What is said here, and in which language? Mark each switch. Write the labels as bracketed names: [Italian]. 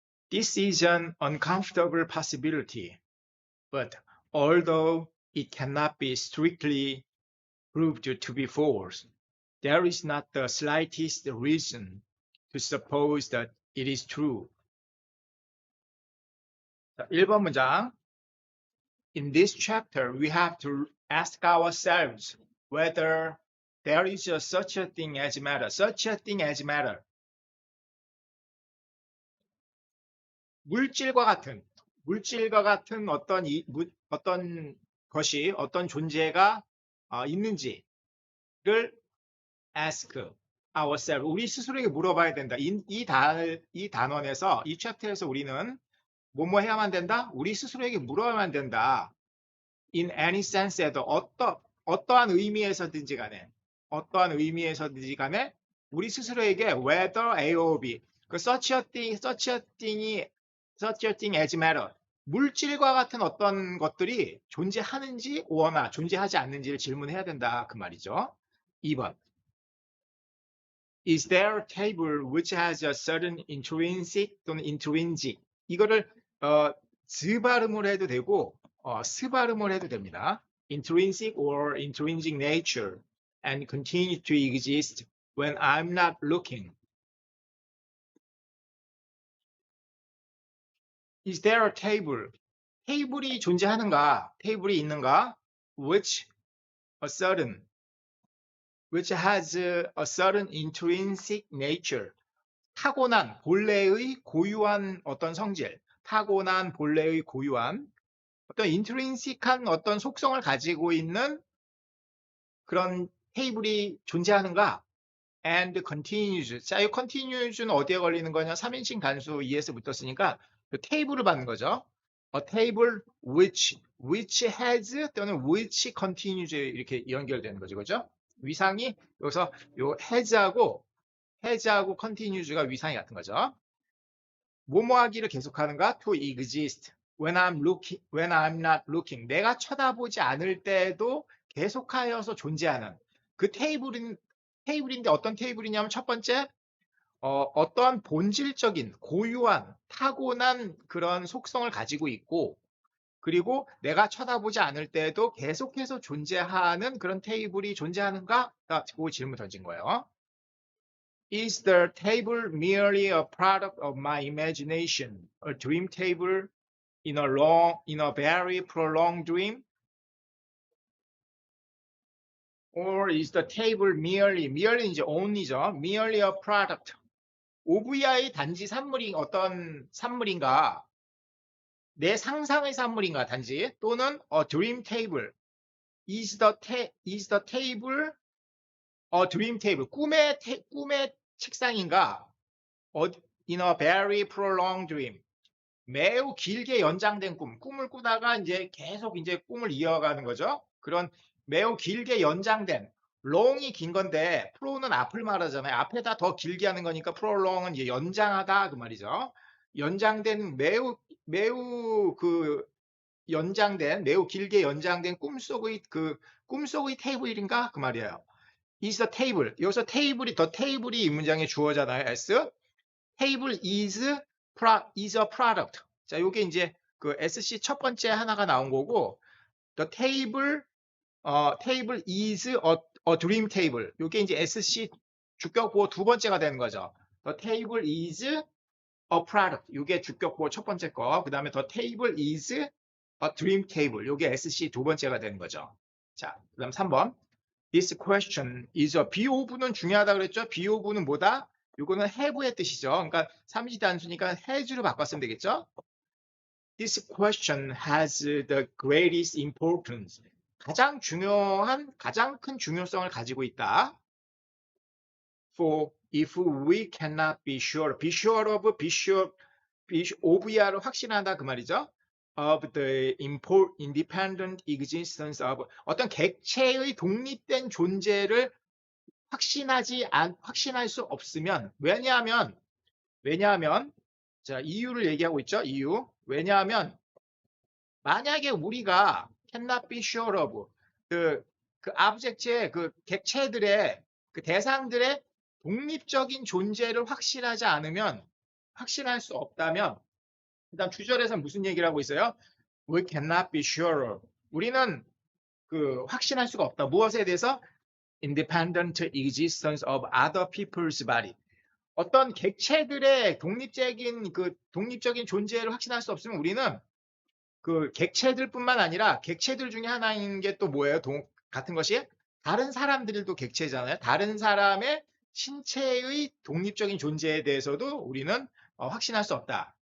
[English] This is an uncomfortable possibility, but although it cannot be strictly proved to be false, there is not the slightest reason to suppose that it is true. [Korean] 1번 문장. [English] In this chapter, we have to ask ourselves whether there is such a thing as matter. Such a thing as matter. [Korean] 물질과 같은 어떤 것이, 어떤 존재가 있는지를 [English] ask ourselves. [Korean] 우리 스스로에게 물어봐야 된다. 이 단원에서, 이 챕터에서 우리는 뭐뭐 해야만 된다? 우리 스스로에게 물어야만 된다. [English] In any sense, [Korean] 어떠한 의미에서든지 간에, 우리 스스로에게 [English] whether A or B, [Korean] 그 [English] such a thing as matter, [Korean] 물질과 같은 어떤 것들이 존재하는지 오나 존재하지 않는지를 질문해야 된다, 그 말이죠. 2번. [English] Is there a table which has a certain intrinsic [Korean] 또는 [English] intrinsic? [Korean] 이거를 즈 발음을 해도 되고 스 발음을 해도 됩니다. [English] Intrinsic or intrinsic nature and continue to exist when I'm not looking. Is there a table? [Korean] 테이블이 존재하는가? 테이블이 있는가? [English] Which has a certain intrinsic nature. [Korean] 타고난 본래의 고유한 어떤 성질, 타고난 본래의 고유한 어떤 인트린식한 어떤 속성을 가지고 있는 그런 테이블이 존재하는가? [English] And continues. [Korean] 자, 이 continues는 어디에 걸리는 거냐? 3인칭 단수 ES 붙었으니까 그 테이블을 받는 거죠. [English] A table which has [Korean] 또는 [English] which continues [Korean] 이렇게 연결되는 거죠. 그죠? 위상이 여기서 요 has하고 continues가 위상이 같은 거죠. 뭐뭐하기를 계속하는가? [English] To exist. When I'm not looking. [Korean] 내가 쳐다보지 않을 때도 계속하여서 존재하는 그 테이블인데 어떤 테이블이냐면 첫 번째 어떠한 본질적인 고유한 타고난 그런 속성을 가지고 있고 그리고 내가 쳐다보지 않을 때도 계속해서 존재하는 그런 테이블이 존재하는가? 그 질문 던진 거예요. [English] Is the table merely a product of my imagination, a dream table in a very prolonged dream? Or is the table merely [Korean] 이제 only죠. [English] merely a product. [Korean] OVI 단지 산물이 어떤 산물인가? 내 상상의 산물인가 단지 또는 [English] a dream table. Is the table a dream table? [Korean] 꿈의 책상인가? [English] In a very prolonged dream. [Korean] 매우 길게 연장된 꿈을 꾸다가 이제 계속 이제 꿈을 이어가는 거죠. 그런 매우 길게 연장된 long이 긴 건데 pro는 앞을 말하잖아요. 앞에다 더 길게 하는 거니까 prolong은 이제 연장하다 그 말이죠. 연장된 매우 그 연장된 매우 길게 연장된 꿈속의 테이블인가 그 말이에요. [English] is the table. [Korean] 여기서 테이블이 이 문장에 주어잖아요. S. [English] table is a product. [Korean] 자, 요게 이제 그 SC 첫 번째 하나가 나온 거고, [English] the table is a dream table. [Korean] 요게 이제 SC 주격보호 두 번째가 되는 거죠. [English] the table is a product. [Korean] 요게 주격보호 첫 번째 거. 그 다음에 [English] the table is a dream table. [Korean] 요게 SC 두 번째가 되는 거죠. 자, 그 다음 3번. [English] This question is a be of는 [Korean] 중요하다 그랬죠? be of는 뭐다? 요거는 have의 뜻이죠. 그러니까 삼시 단수니까 has로 바꿨으면 되겠죠? [English] This question has the greatest importance. [Korean] 가장 큰 중요성을 가지고 있다. [English] For if we cannot be sure of야로 [Korean] 확신한다 그 말이죠. [English] Of the independent existence of [Korean] 어떤 객체의 독립된 존재를 확신할 수 없으면 왜냐하면 자 이유를 얘기하고 있죠. 이유 왜냐하면 만약에 우리가 [English] cannot be sure of [Korean] 그 object의 그 객체들의 그 대상들의 독립적인 존재를 확신할 수 없다면 일단 주절에서 무슨 얘기를 하고 있어요? [English] We cannot be sure. [Korean] 우리는 그 확신할 수가 없다. 무엇에 대해서? [English] Independent existence of other people's body. [Korean] 어떤 객체들의 독립적인 존재를 확신할 수 없으면 우리는 그 객체들뿐만 아니라 객체들 중에 하나인 게 또 뭐예요? 같은 것이 다른 사람들도 객체잖아요. 다른 사람의 신체의 독립적인 존재에 대해서도 우리는 확신할 수 없다.